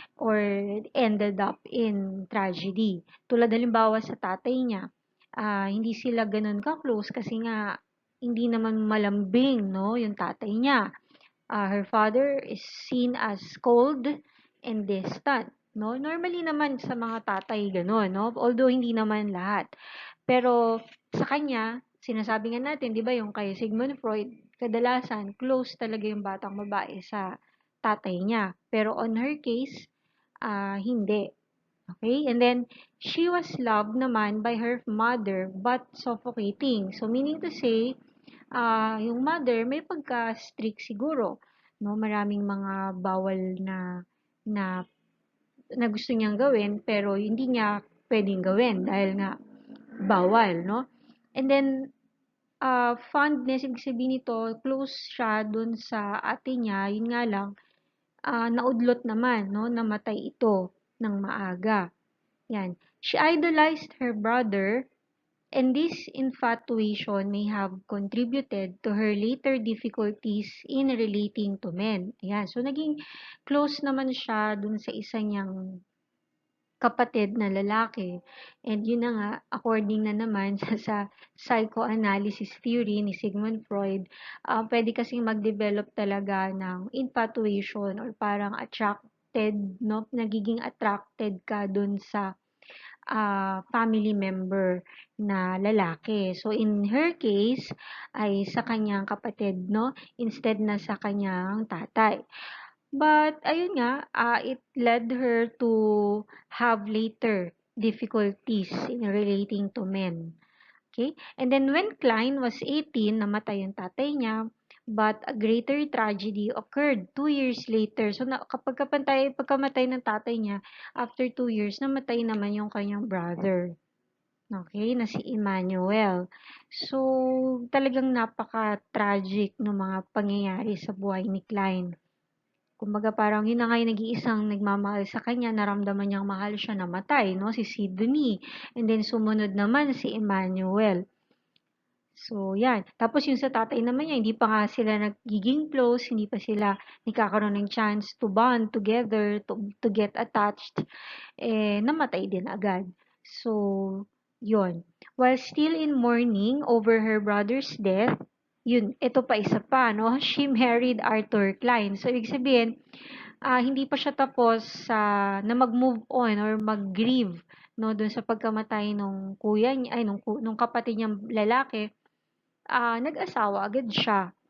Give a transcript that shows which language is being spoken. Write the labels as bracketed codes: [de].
[en] Or ended up in tragedy. [tl] Tulad halimbawa sa tatay niya, hindi sila ganun ka-close kasi nga hindi naman malambing, no, yung tatay niya. [en] Her father is seen as cold and distant, no? [tl] Normally naman sa mga tatay gano'n, no? Although hindi naman lahat. Pero sa kanya, sinasabi nga natin, 'di ba, yung kay Sigmund Freud, kadalasan close talaga yung batang babae sa tatay niya. Pero [en] on her case, [tl] hindi. Okay? [en] And then she was loved naman by her mother but suffocating. So meaning to say, [tl] yung mother may pagka-strict siguro, no? Maraming mga bawal na na gusto niyang gawin pero hindi niya pwedeng gawin dahil nga bawal, no? [en] And then fondness, [tl] ibig sabihin nito, close siya dun sa ate niya, yun nga lang, naudlot naman, no? Namatay ito ng maaga. Yan. [en] She idolized her brother. And this infatuation may have contributed to her later difficulties in relating to men. [tl] Ayan. So, naging close naman siya dun sa isa niyang kapatid na lalaki. And yun na nga, according na naman sa psychoanalysis theory ni Sigmund Freud, pwede kasing mag-develop talaga ng infatuation or parang attracted, no? Nagiging attracted ka dun sa family member na lalaki. [en] So, in her case, [tl] ay sa kanyang kapatid, no? Instead na sa kanyang tatay. [en] But, ayun nga, it led her to have later difficulties in relating to men. Okay? And then when Klein was 18, [tl] namatay yung tatay niya, [en] but a greater tragedy occurred 2 years later. [tl] So, pagkamatay ng tatay niya, [en] after 2 years, [tl] namatay naman yung kanyang brother. Okay, na si Emmanuel. So, talagang napaka-tragic ng mga pangyayari sa buhay ni Klein. Kumbaga parang yun na nga yung nag-iisang nagmamahal sa kanya, naramdaman niyang mahal siya, namatay, no? Si Sydney. And then sumunod naman si Emmanuel. So, yan. Tapos yung sa tatay naman niya, hindi pa nga sila nagiging close, hindi pa sila nagkakaroon ng chance [en] to bond together, to get attached, [tl] namatay din agad. So, yun. [en] While still in mourning over her brother's death, [tl] yun, ito pa isa pa, no? [en] She married Arthur Klein. [tl] So, ibig sabihin, hindi pa siya tapos na mag-move on or mag-grieve, no, dun sa pagkamatay nung kuya niya, nung kapatid niyang lalaki, nag-asawa agad siya.